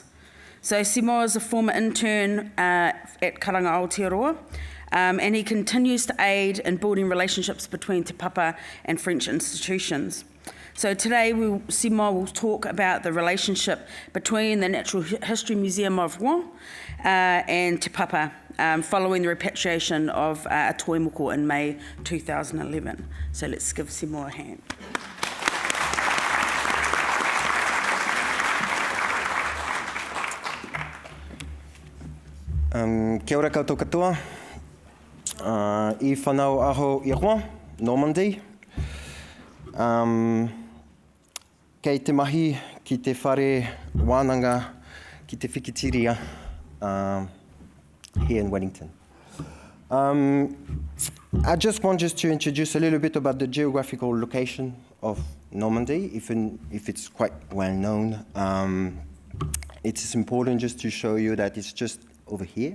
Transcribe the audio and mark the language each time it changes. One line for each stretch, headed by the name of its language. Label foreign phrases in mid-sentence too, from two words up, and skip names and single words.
English: So Simon is a former intern at Karanga Aotearoa, and he continues to aid in building relationships between Te Papa and French institutions. So today Simon will talk about the relationship between the Natural History Museum of Rouen and Te Papa following the repatriation of a toimoko in May 2011. So let's give Simon a hand.
Māori: Kia ora koutou katoa. I whanau aho I Rouen, Normandy. Kei te mahi ki te whare wānanga ki te whikitiria
English: here in Wellington. I just want to introduce a little bit about the geographical location of Normandy, even if it's quite well known. It's important just to show you that it's just over here.